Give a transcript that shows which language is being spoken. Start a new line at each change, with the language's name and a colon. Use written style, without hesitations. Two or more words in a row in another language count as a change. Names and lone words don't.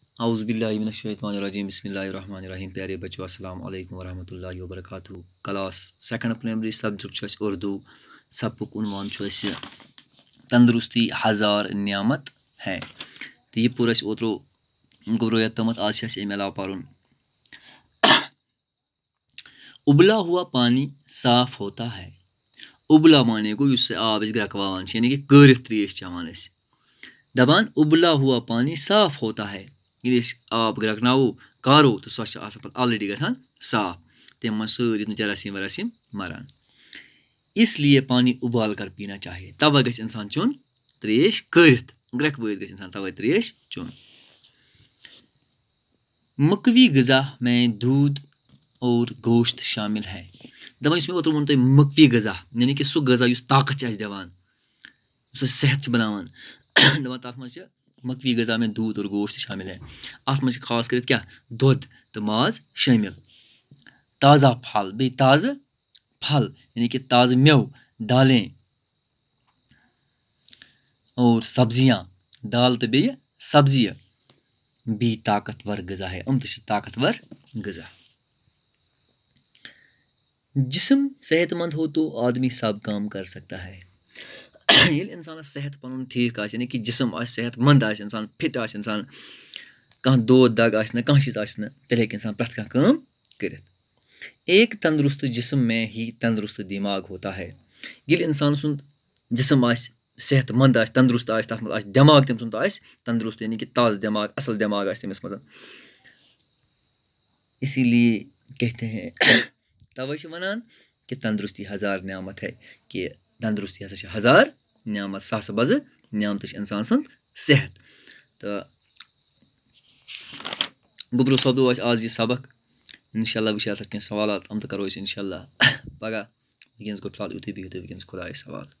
Arabic: اعوذ باللہ من الشیطان الرجیم بسم اللہ الرحمن الرحیم.
Urdu: پیارے بچوں
Arabic: السلام علیکم ورحمۃ اللہ وبرکاتہ.
English: Class second primary subject
Kashmiri: چھُ اَسہِ
English: اردو.
Kashmiri: سبقُک عنوان چھُ اَسہِ
Urdu: تندرستی ہزار نعمت ہے.
Kashmiri: تہٕ یہِ پوٚر اَسہِ اوترٕ گوٚو تامَتھ. آز چھِ اَسہِ اَمہِ علاوٕ پَرُن
Urdu: اُبلا ہوا پانی صاف ہوتا ہے.
Kashmiri: اُبلا معنی گوٚو یُس آب أسۍ گرٛٮ۪کناوان چھِ یعنی کہِ کٲرِتھ ترٛیش چٮ۪وان أسۍ. دَپان
Urdu: اُبلا ہوا پانی صاف ہوتا ہے.
Kashmiri: ییٚلہِ أسۍ آب گرٛٮ۪کناوو کارو تہٕ سۄ چھِ آسان پَتہٕ آلریڈی گژھان صاف. تَمہِ منٛز سٲری تِم جراثیٖم وراثیٖم مَران.
Urdu: اس لیے پانی اُبال کر پینا چاہیے.
Kashmiri: تَوَے گژھِ اِنسان چیوٚن ترٛیش کٲرِتھ. گرٛٮ۪کوٲیِتھ گژھِ اِنسان تَوَے ترٛیش چیوٚن.
Urdu: مکوی غذا میں دودھ اور گوشت شامل ہے.
Kashmiri: دَپان یُس مےٚ اوترٕ ووٚن تۄہہِ مکوی غذا یعنی کہِ سُہ غذا یُس طاقت چھِ اَسہِ دِوان یُس اَسہِ صحت چھِ بَناوان. دَپان تَتھ منٛز چھِ
Urdu: مکوی غذا میں دودھ اور گوشت شامل ہے.
Kashmiri: اَتھ منٛز چھِ خاص کٔرِتھ کیٛاہ دۄد تہٕ ماز شٲمِل.
Urdu: تازہ پھل
Kashmiri: بیٚیہِ تازٕ پھل یعنی کہِ تازٕ مٮ۪وٕ
Urdu: دالیں اور سبزیاں
Kashmiri: دال تہٕ بیٚیہِ سبزیہِ
Urdu: بھی طاقتور غذا ہے.
Kashmiri: یِم تہِ چھِ طاقتور غذا.
Urdu: جسم صحت مند ہو تو آدمی سب کام کر سکتا ہے.
Kashmiri: ییٚلہِ اِنسانَس صحت پَنُن ٹھیٖک آسہِ یعنی کہِ جسم آسہِ صحت منٛد آسہِ اِنسان فِٹ آسہِ اِنسان کانٛہہ دود دگ آسہِ نہٕ کانٛہہ چیٖز آسہِ نہٕ تیٚلہِ ہیٚکہِ اِنسان پرٛٮ۪تھ کانٛہہ کٲم کٔرِتھ.
Urdu: ایک تندرست جسم میں ہی تندرست دٮ۪ماغ ہوتا ہے.
Kashmiri: ییٚلہِ اِنسان سُنٛد جسم آسہِ صحت منٛد آسہِ تندرست آسہِ تَتھ منٛز آسہِ دٮ۪ماغ تٔمۍ سُنٛد آسہِ تندرست یعنی کہِ تازٕ دٮ۪ماغ اَصٕل دٮ۪ماغ آسہِ تٔمِس منٛز.
Urdu: اسی لیے کہتے ہیں
Kashmiri: تَوَے چھِ وَنان کہِ
Urdu: تندرستی ہزار نعمت ہے
Kashmiri: کہِ تندرستی ہسا چھِ ہزار نعمت ساسہٕ بَزٕ نعمتہٕ چھِ اِنسان سُنٛد صحت. تہٕ گوٚبروٗ سپدو اَسہِ آز یہِ سبق. اِنشاء اللہ وٕچھِ اَتھ کینٛہہ سوالات یِم تہِ کَرو أسۍ اِنشاء اللہ پگاہ. وٕنکٮ۪نَس گوٚو فِلحال یُتُے بِہِو تُہۍ وٕنکٮ۪نَس خۄدایَس حوالہٕ.